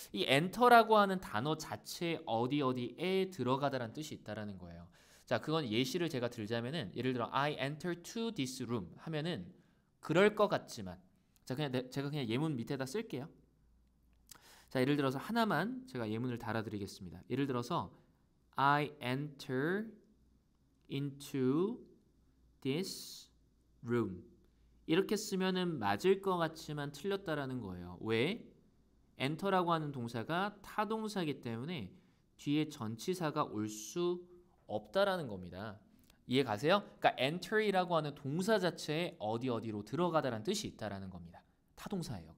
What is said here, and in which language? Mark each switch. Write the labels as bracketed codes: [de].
[ko] 이 enter라고 하는 단어 자체에 어디 어디에 들어가다라는 뜻이 있다라는 거예요. 자, 그건 예시를 제가 들자면은 예를 들어 [en] I enter to this room [ko] 하면은 그럴 것 같지만, 자, 제가 그냥 예문 밑에다 쓸게요. 자, 예를 들어서 하나만 제가 예문을 달아드리겠습니다. 예를 들어서 [en] I enter into this room. [ko] 이렇게 쓰면은 맞을 것 같지만 틀렸다라는 거예요. 왜? enter라고 하는 동사가 타동사이기 때문에 뒤에 전치사가 올 수 없다라는 겁니다. 이해 가세요? 그러니까 enter이라고 하는 동사 자체에 어디 어디로 들어가다라는 뜻이 있다라는 겁니다. 타동사예요.